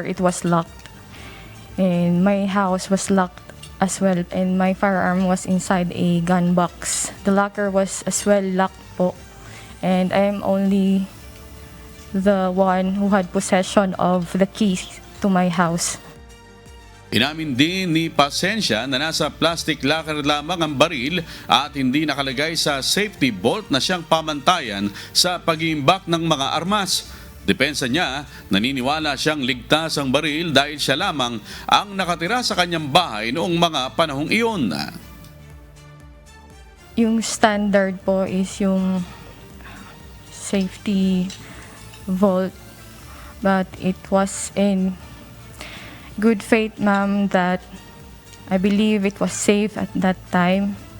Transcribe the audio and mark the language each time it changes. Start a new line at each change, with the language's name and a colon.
English: It was locked, and my house was locked as well, and my firearm was inside a gun box. The locker was as well locked po, and I am only the one who had possession of the keys to my house.
Filipino: Inamin din ni Pasensya na nasa plastic locker lamang ang baril at hindi nakalagay sa safety bolt na siyang pamantayan sa pag-iimbak ng mga armas. Depensa niya, naniniwala siyang ligtas ang baril dahil siya lamang ang nakatira sa kanyang bahay noong mga panahong iyon.
English: Yung standard po is yung safety vault, but it was in good faith, ma'am, that I believe it was safe at that time.